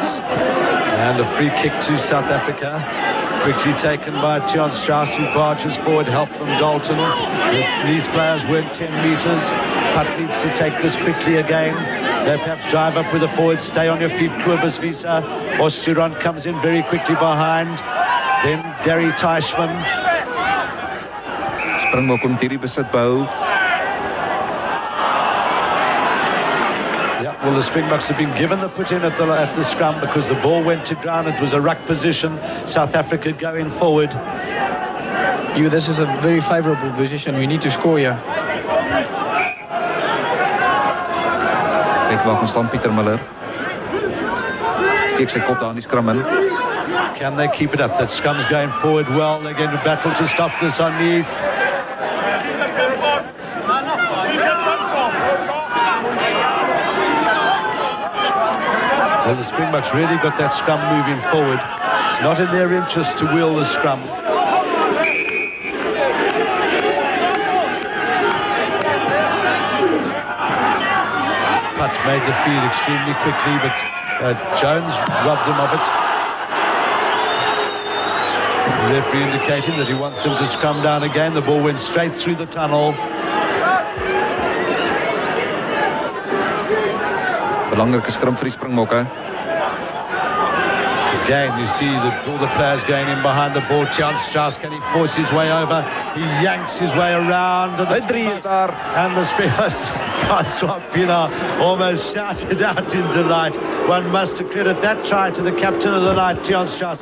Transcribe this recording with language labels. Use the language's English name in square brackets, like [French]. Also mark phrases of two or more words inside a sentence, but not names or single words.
[English] And a free kick to South Africa. Quickly taken by Tian Strauss, who barges forward, help from Dalton. These players went 10 metres. Putt needs to take this quickly again. They perhaps drive up with the forwards. Stay on your feet, Kobus Visa. Or Suron comes in very quickly behind. Then Gary Teichmann. [Afrikaans] Springbok om hierdie besit behou. [English] Well, the Springboks have been given the put-in at the scrum because the ball went to ground. It was a ruck position. South Africa going forward. This is a very favourable position. We need to score here. [Afrikaans] Kyk waar gaan staan Pieter Muller. Steek sy kop daar in die scrum in. [English] Can they keep it up? That scrum's going forward well. They're going to battle to stop this on Neath. Well, the Springboks really got that scrum moving forward. It's not in their interest to wheel the scrum. Putt made the feed extremely quickly, but Jones robbed him of it. The referee indicating that he wants them to scrum down again. The ball went straight through the tunnel. [Afrikaans] Belangrike scrum vir die Springbokke. [English] Again, you see all the players going in behind the ball. Tian Strauss, can he force his way over? He yanks his way around. And the [Afrikaans] is daar. [English] And the Springboks, Francois Pienaar almost shouted out in delight. One must credit that try to the captain of the night, Tian Strauss.